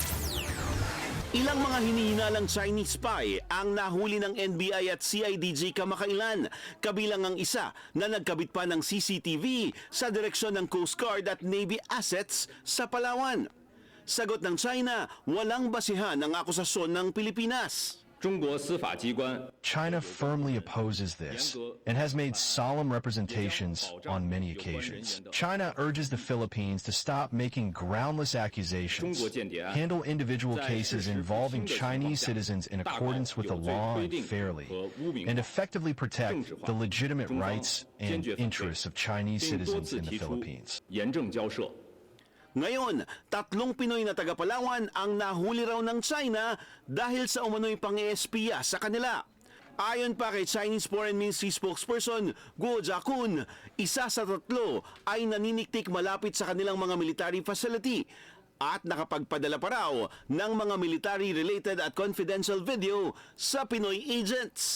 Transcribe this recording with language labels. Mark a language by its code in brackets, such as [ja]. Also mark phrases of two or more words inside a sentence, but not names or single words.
[tl] Ilang mga hinihinalang [en] Chinese spy [tl] ang nahuli ng NBI at CIDG kamakailan, kabilang ang isa na nagkabit pa ng CCTV sa direksyon ng [en] Coast Guard [tl] at [en] Navy assets [tl] sa Palawan. Sagot ng China, walang basihan ang akusasyon ng Pilipinas. [zh] 中国司法机关 [en] China firmly opposes this and has made solemn representations on many occasions. China urges the Philippines to stop making groundless accusations, handle individual cases involving Chinese citizens in accordance with the law and fairly, and effectively protect the legitimate rights and interests of Chinese citizens in the Philippines. [zh] 严正交涉。 [tl] Ngayon, 3 Pinoy na taga-Palawan ang nahuli raw ng China dahil sa umano'y pang-espiya sa kanila. Ayon pa kay [en] Chinese Foreign Ministry spokesperson [tl] Guo Jiakun, 1 sa 3 ay naniniktik malapit sa kanilang mga [en] military facility [tl] at nakapagpadala pa raw ng mga military-related at [en] confidential video [tl] sa Pinoy agents.